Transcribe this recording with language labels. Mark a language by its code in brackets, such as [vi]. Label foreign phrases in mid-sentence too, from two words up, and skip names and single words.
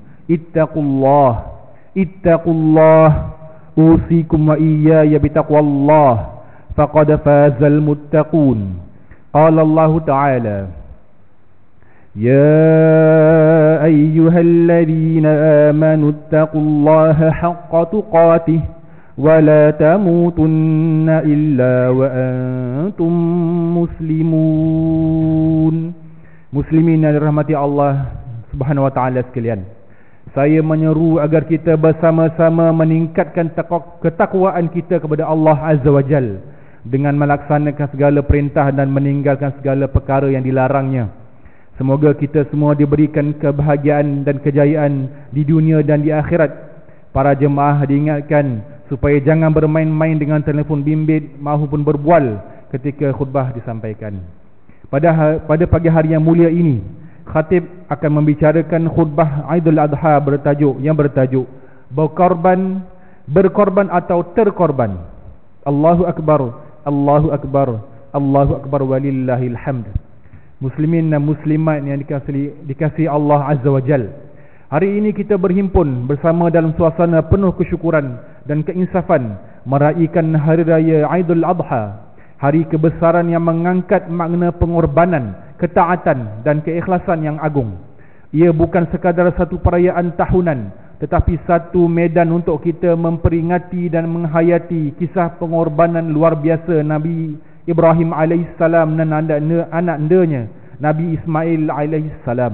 [ar] اتقوا الله أوصيكم وإياي بتقوى الله فقد فاز المتقون قال الله تعالى يا أيها الذين آمنوا اتقوا الله حق تقاته ولا تموتن إلا وأنتم مسلمون. [ms] Muslimin yang dirahmati Allah [ar] سبحانه وتعالى [ms] sekalian, saya menyeru agar kita bersama-sama meningkatkan ketakwaan kita kepada Allah [ar] عز وجل [ms] dengan melaksanakan segala perintah dan meninggalkan segala perkara yang dilarangnya. Semoga kita semua diberikan kebahagiaan dan kejayaan di dunia dan di akhirat. Para jemaah diingatkan supaya jangan bermain-main dengan telefon bimbit maupun berbual ketika khutbah disampaikan. Pada pagi hari yang mulia ini, khatib akan membicarakan khutbah Aidul Adha yang bertajuk berkorban atau terkorban. [ar] الله أكبر الله أكبر الله أكبر ولله الحمد. [ms] Muslimin dan muslimat yang dikasihi Allah [ar] عز وجل, [ms] hari ini kita berhimpun bersama dalam suasana penuh kesyukuran dan keinsafan meraihkan hari raya Aidul Adha, hari kebesaran yang mengangkat makna pengorbanan, ketaatan dan keikhlasan yang agung. Ia bukan sekadar satu perayaan tahunan, tetapi satu medan untuk kita memperingati dan menghayati kisah pengorbanan luar biasa Nabi Ibrahim alaihissalam dan anak-anaknya Nabi Ismail alaihissalam.